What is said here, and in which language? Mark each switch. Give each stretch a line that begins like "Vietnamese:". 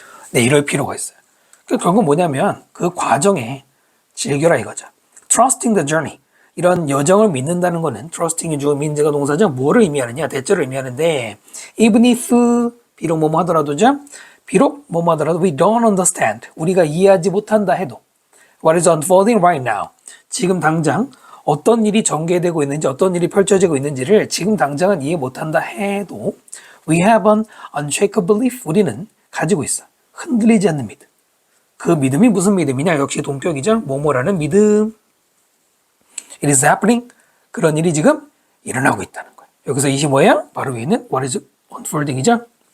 Korean: 네, 이럴 필요가 있어요. 결국 뭐냐면 그 과정에 즐겨라 이거죠.
English: Trusting the journey.
Korean: 이런 여정을 믿는다는 거는 trusting이 주어 민재가 동사죠. 뭐를 의미하느냐? 대절을 의미하는데 even if 비록 뭐뭐 하더라도죠. 비록 뭐뭐 하더라도
English: we don't understand.
Korean: 우리가 이해하지 못한다 해도
English: what is unfolding right now.
Korean: 지금 당장 어떤 일이 전개되고 있는지 어떤 일이 펼쳐지고 있는지를 지금 당장은 이해 못한다 해도
English: we have an unshakable belief.
Korean: 우리는 가지고 있어. 흔들리지 않는 믿음. 그 믿음이 무슨 믿음이냐? 역시 동격이죠. 뭐뭐라는 믿음.
English: It is happening.
Korean: 그런 일이 지금 일어나고 있다는 거예요. 여기서 이시 뭐예요? 바로 위에 있는
English: what is unfolding
Korean: 이죠.